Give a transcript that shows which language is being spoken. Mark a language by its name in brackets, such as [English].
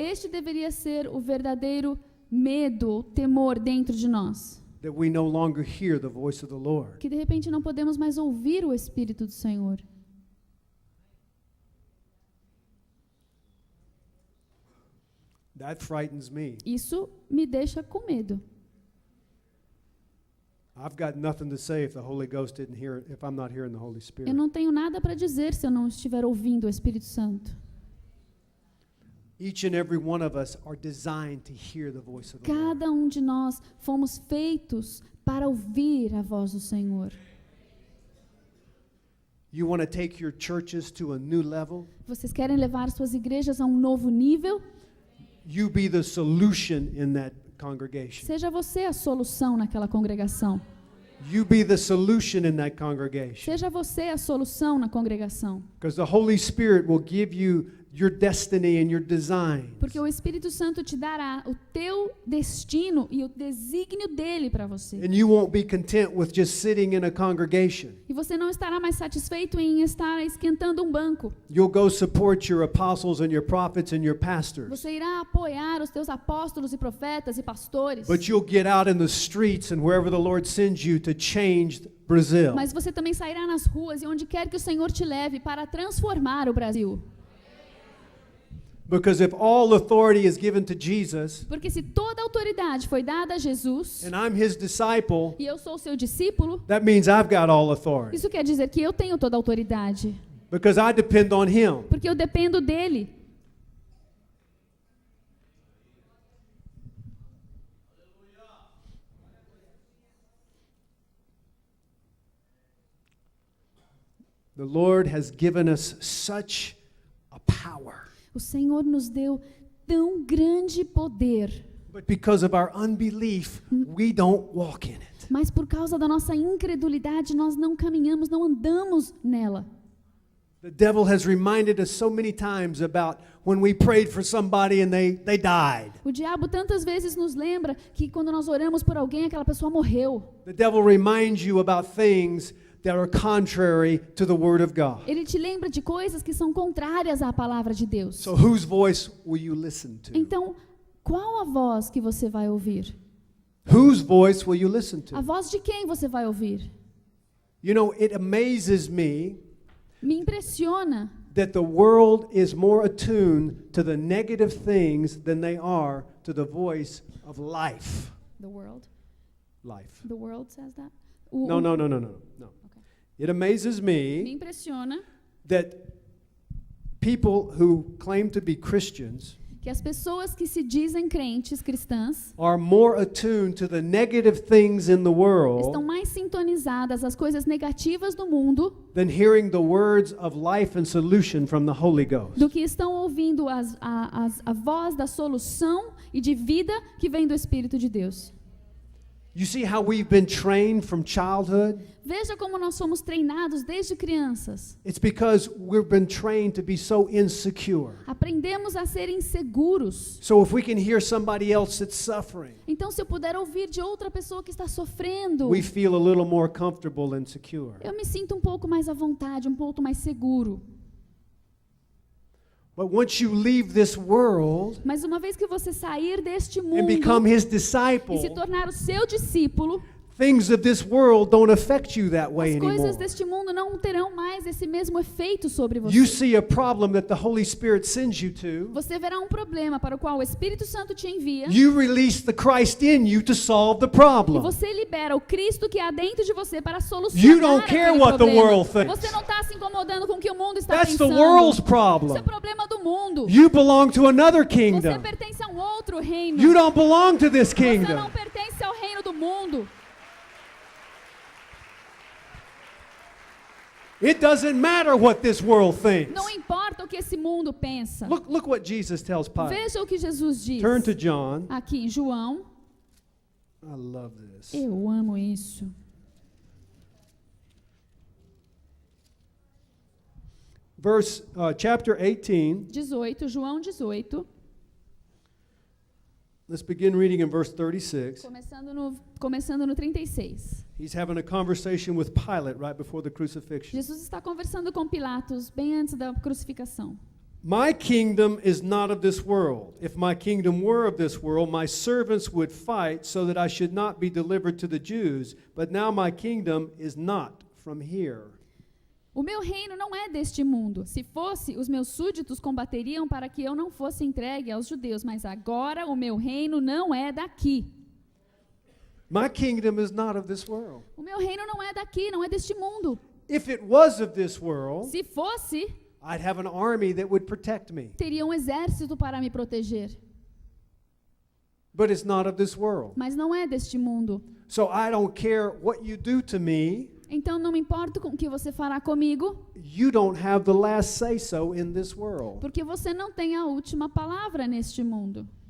[Portuguese] Este deveria ser o verdadeiro medo, temor dentro de nós. [English] That we no longer hear the voice of the Lord. [Portuguese] Que de repente não podemos mais ouvir o Espírito do Senhor. [English] That frightens me. [Portuguese] Isso me deixa com medo. [English] I've got nothing to say if the Holy Ghost didn't hear it, if I'm not hearing the Holy Spirit. [Portuguese] Eu não tenho nada para dizer se eu não estiver ouvindo o Espírito Santo. [English] Each and every one of us are designed to hear the voice of the Lord. [Portuguese] Cada um de nós fomos feitos para ouvir a voz do Senhor. [English] You want to take your churches to a new level? [Portuguese] Vocês querem levar suas igrejas a um novo nível? [English] You be the solution in that congregation. [Portuguese] Seja você a solução naquela congregação. [English] You be the solution in that congregation. [Portuguese] Seja você a solução na congregação. [English] Because the Holy Spirit will give you your destiny and your design. [Portuguese] Porque o Espírito Santo te dará o teu destino e o desígnio dele para você. [English] And you won't be content with just sitting in a congregation. [Portuguese] E você não estará mais satisfeito em estar esquentando um banco. [English] You'll go support your apostles and your prophets and your pastors. [Portuguese] Você irá apoiar os teus apóstolos e profetas e pastores. [English] But you'll get out in the streets and wherever the Lord sends you to change Brazil. [Portuguese] Mas você também sairá nas ruas e onde quer que o Senhor te leve para transformar o Brasil. [English] Because if all authority is given to Jesus, [Portuguese] Porque se toda a autoridade foi dada a Jesus, [English] and I'm his disciple, [Portuguese] e eu sou seu discípulo, [English] that means I've got all authority. [Portuguese] isso quer dizer que eu tenho toda a autoridade. [English] Because I depend on him. [Portuguese] Porque eu dependo dele. [English] The Lord has given us such a power. [Portuguese] O Senhor nos deu tão grande poder, [English] But because of our unbelief, we don't walk in it. [Portuguese] mas por causa da nossa incredulidade nós não caminhamos, não andamos nela. [English] The devil has reminded us so many times about when we prayed for somebody and they died. [Portuguese] O diabo tantas vezes nos lembra que quando nós oramos por alguém, aquela pessoa morreu. [English] The devil reminds you about things that are contrary to the word of God. [Portuguese] Ele te lembra de coisas que são contrárias à palavra de Deus. [English] So whose voice will you listen to? [Portuguese] Então, qual a voz que você vai ouvir? [English] Whose voice will you listen [Portuguese] A [English] to? [Portuguese] voz de quem você vai ouvir? [English] You know, it amazes me [Portuguese] Me impressiona [English] that the world is more attuned to the negative things than they are to the voice of life. the world. Life. The world says that. No. Okay. It amazes [Portuguese] Me [English] me [Portuguese] impressiona [English] that people who claim to be Christians [Portuguese] que as pessoas que se dizem crentes, cristãs, [English] are more attuned to the negative things in the world [Portuguese] estão mais sintonizadas às coisas negativas do mundo [English] than hearing the words of life and solution from the Holy Ghost. [Portuguese] do que estão ouvindo a voz da solução e de vida que vem do Espírito de Deus. [English] You see how we've been trained from childhood? [Portuguese] Veja como nós somos treinados desde crianças. [English] It's because we've been trained to be so insecure. [Portuguese] Aprendemos a ser inseguros. [English] So if we can hear somebody else that's suffering, [Portuguese] Então, se eu puder ouvir de outra pessoa que está sofrendo, [English] we feel a little more comfortable and secure. [Portuguese] eu me sinto um pouco mais à vontade, um pouco mais seguro. [English] But once you leave this world [Portuguese] Mas uma vez que você sair deste mundo [English] and become his [Portuguese] e [English] disciple, [Portuguese] se tornar o seu discípulo, [English] things of this world don't affect you that way [Portuguese] as coisas [English] anymore. [Portuguese] deste mundo não terão mais esse mesmo efeito sobre [English] You [Portuguese] você. [English] see a problem that the Holy Spirit sends you to. [Portuguese] Você verá um problema para o qual o Espírito Santo te envia [English] You release the Christ in you to solve the [Portuguese] e [English] problem. [Portuguese] você libera o Cristo que há dentro de você para solucionar [English] You don't care [Portuguese] aquele [English] what the [Portuguese] problema. [English] world thinks. [Portuguese] Você não está se incomodando com o que o mundo está [English] That's the [Portuguese] pensando. [English] world's [Portuguese] Isso é [English] problem. [Portuguese] problema do mundo. [English] You belong to another [Portuguese] Você [English] kingdom. [Portuguese] pertence a um outro reino. [English] You don't belong to this [Portuguese] Você [English] kingdom. [Portuguese] não pertence ao reino do mundo. [English] It doesn't matter what this world thinks. [Portuguese] Não importa o que esse mundo pensa. [English] Look what Jesus tells Pilate. [Portuguese] Veja o que Jesus diz. [English] Turn to John. [Portuguese] Aqui em João. [English] I love this. [Portuguese] Eu amo isso. [English] Chapter 18. [Portuguese] 18, João 18. [English] Let's begin reading in verse 36. [Portuguese] Começando no 36. [English] He's having a conversation with Pilate right before the crucifixion. [Portuguese] Jesus está conversando com Pilatos bem antes da crucificação. [English] My kingdom is not of this world. If my kingdom were of this world, my servants would fight so that I should not be delivered to the Jews. But now my kingdom is not from here. [Portuguese] O meu reino não é deste mundo. Se fosse, os meus súditos combateriam para que eu não fosse entregue aos judeus. Mas agora o meu reino não é daqui. [English] My kingdom is not of this world. [Portuguese] O meu reino não é daqui, não é deste mundo. [English] If it was of this world, [Portuguese] Se fosse, [English] I'd have an army that would protect me. [Portuguese] teria um exército para me proteger. [English] But it's not of this world. [Portuguese] Mas não é deste mundo. [English] So I don't care what you do to me. [Portuguese] Então não me importo com o que você fará comigo, [English] You don't have the last say-so in this world. [Portuguese] porque você não tem a última palavra neste mundo.